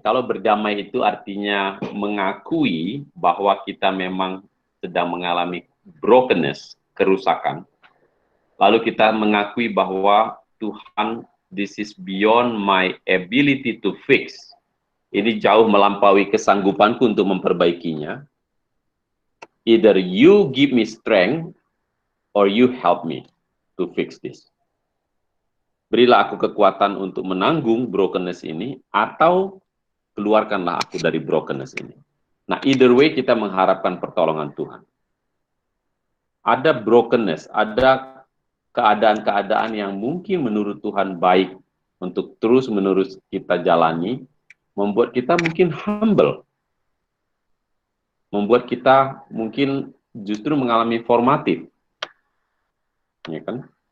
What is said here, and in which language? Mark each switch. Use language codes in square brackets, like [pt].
[id] Kalau berdamai itu artinya mengakui bahwa kita memang sedang mengalami brokenness, kerusakan. Lalu kita mengakui bahwa Tuhan, [en] this is beyond my ability to fix. [id] Ini jauh melampaui kesanggupanku untuk memperbaikinya. [en] Either you give me strength or you help me to fix this. [id] Berilah aku kekuatan untuk menanggung brokenness ini, atau keluarkanlah aku dari brokenness ini. Nah, [en] either way [id] kita mengharapkan pertolongan Tuhan. Ada brokenness, ada keadaan-keadaan yang mungkin menurut Tuhan baik untuk terus-menerus kita jalani, membuat kita mungkin humble, membuat kita mungkin justru mengalami formatif, ya kan?